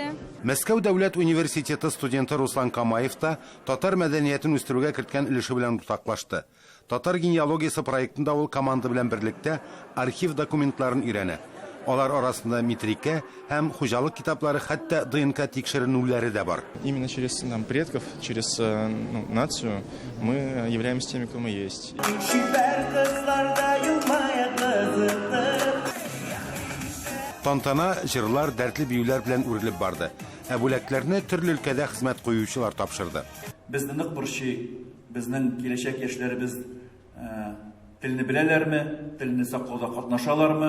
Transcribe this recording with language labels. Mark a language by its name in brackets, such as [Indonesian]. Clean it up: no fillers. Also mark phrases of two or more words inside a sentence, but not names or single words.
[Tatar] Мәскәү дәүләт университеты студенты Руслан Камаев та татар мәдәниятен үстерүгә керткән өлеше белән уртаклашты. Татар генеалогиясе проектында ул команда белән берлектә архив документларын өйрәнә. Алар арасында метрика һәм хуҗалык китаплары, хәтта ДНК тикшеренүләре дә бар. [Russian] Именно через предков, через нацию мы являемся теми, кто мы есть. [Tatar] Тантана, җырлар, дәртле биюләр белән үрелеп барды. Бүләкләрне төрле өлкәдә хезмәт куючылар тапшырды. Безне нык борчый, безнең киләчәк яшьләребез телне беләләрме, телне саклауда катнашалармы?